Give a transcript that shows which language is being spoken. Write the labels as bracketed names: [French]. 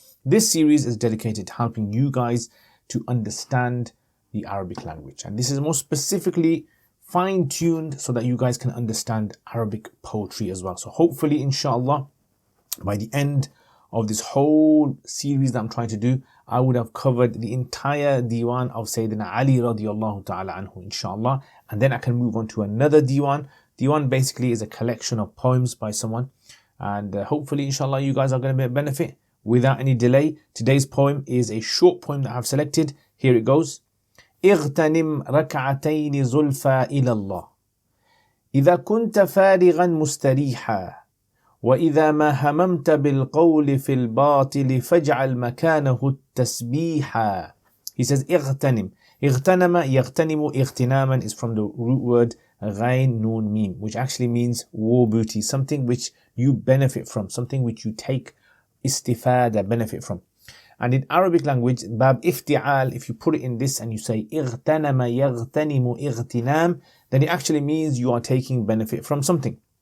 [English] This series is dedicated to helping you guys to understand the Arabic language, and this is more specifically fine-tuned so that you guys can understand Arabic poetry as well. So hopefully, inshallah, by the end of this whole series that I'm trying to do, I would have covered the entire diwan of Sayyidina Ali radiallahu ta'ala anhu, inshallah, and then I can move on to another diwan. Diwan basically is a collection of poems by someone, and hopefully, inshallah, you guys are going to benefit. Without any delay, today's poem is a short poem that I've selected. Here it goes. [Arabic] اغتنم ركعتين زلفى إلى الله إذا كنت فارغا مستريحا وإذا ما هممت بالقول في الباطل فاجعل مكانه التسبيحا. [English] He says [Arabic] اغتنم. اغتنم يغتنم اغتناما [English] is from the root word [Arabic] غين نون ميم, [English] which actually means war booty, something which you benefit from, something which you take istifada, benefit from. And in Arabic language, bab ifti'al, if you put it in this and you say [Arabic] اغتنم يغتنم اغتنام, [English] then it actually means you are taking benefit from something.